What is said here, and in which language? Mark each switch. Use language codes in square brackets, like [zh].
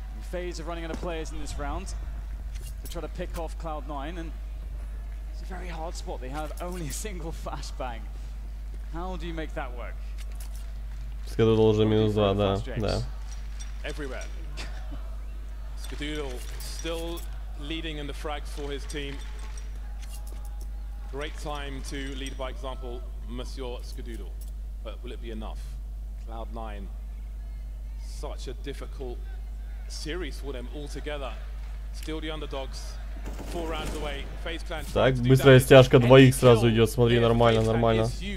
[en] FaZe are running out of players in this round to try to pick off Cloud9, and it's a very hard spot. They have only a single flashbang. How do you make that work? [ru] Skadoodle уже -2, да. [en] Everywhere. Skadoodle still leading in the frags for his team. Great time to lead by example, Monsieur Skadoodle. But will it be enough? Cloud9, such a difficult series for them altogether. Still the underdogs, 4 rounds away. FaZe Clan. [ru] Так, быстрая стяжка двоих сразу идет. Смотри, нормально, нормально.